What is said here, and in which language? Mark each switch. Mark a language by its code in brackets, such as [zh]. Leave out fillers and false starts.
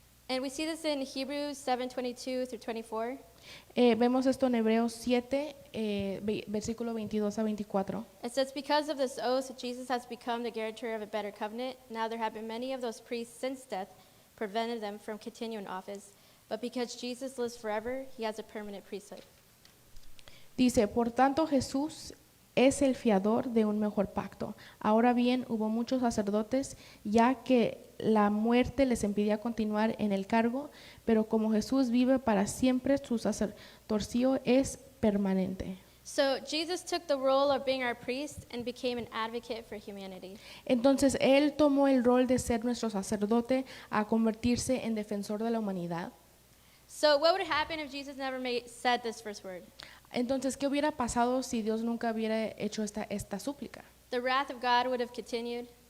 [en] And we see this in Hebrews 7:22 through 24. [es] Vemos esto en Hebreos 7, versículo 22 a 24. [en] It says, because of this oath, Jesus has become the guarantor of a better covenant. Now there have been many of those priests since death prevented them from continuing office. But because Jesus lives forever, he has a permanent priesthood. [es] Dice, por tanto Jesús es el fiador de un mejor pacto. Ahora bien, hubo muchos sacerdotes ya que la muerte les impedía continuar en el cargo, pero como Jesús vive para siempre, su sacerdocio es permanente. [en] So Jesus took the role of being our priest and became an advocate for humanity. [es] Entonces Él tomó el rol de ser nuestro sacerdote a convertirse en defensor de la humanidad. [en] So what would happen if Jesus never said this first word? [es] Entonces, ¿qué hubiera pasado si Dios nunca hubiera hecho esta súplica? [en] The wrath of God would have continued.